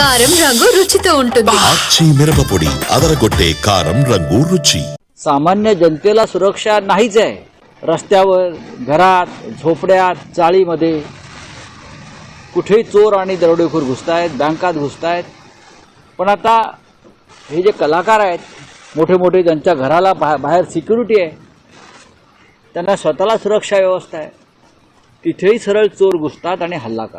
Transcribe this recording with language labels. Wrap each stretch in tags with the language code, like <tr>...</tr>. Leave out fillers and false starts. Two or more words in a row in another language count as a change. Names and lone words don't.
<te>కారం రంగు రుచితో ఉంటుంది. ఆచి మిరపపొడి అదరగొట్టే కారం రంగు రుచి.</te> <mr>सामान्य जनतेला सुरक्षा नाहीच आहे. रस्त्यावर, घरात, झोपड्यात, चाळीमध्ये कुठेही चोर आणि दरोडेखोर घुसतायत, बँकात घुसतायत. पण आता हे जे कलाकार आहेत, मोठे मोठे ज्यांच्या घराला बाहेर सिक्युरिटी आहे, त्यांना स्वतःला सुरक्षा व्यवस्था आहे, तिथेही सरळ चोर घुसतात आणि हल्ला करतात.</mr>